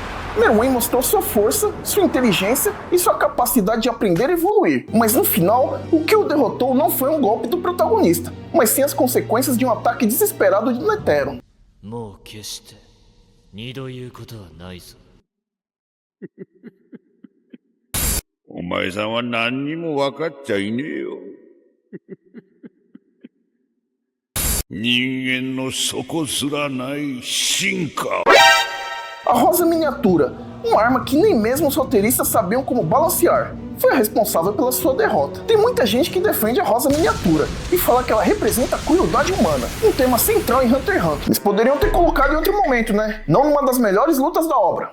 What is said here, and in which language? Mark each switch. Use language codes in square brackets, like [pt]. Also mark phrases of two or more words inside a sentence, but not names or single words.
[pt] Meruem mostrou sua força, sua inteligência e sua capacidade de aprender e evoluir. Mas no final, o que o derrotou não foi um golpe do protagonista, mas sim as consequências de um ataque desesperado de Netero. [ja] もう決して二度言うことはないぞ。お前さんは何にも分かっちゃいねえよ。人間の底すらない進化。 [pt] A Rosa Miniatura, uma arma que nem mesmo os roteiristas sabiam como balancear, foi a responsável pela sua derrota. Tem muita gente que defende a Rosa Miniatura e fala que ela representa a crueldade humana, um tema central em Hunter x Hunter. Eles poderiam ter colocado em outro momento, né? Não numa das melhores lutas da obra.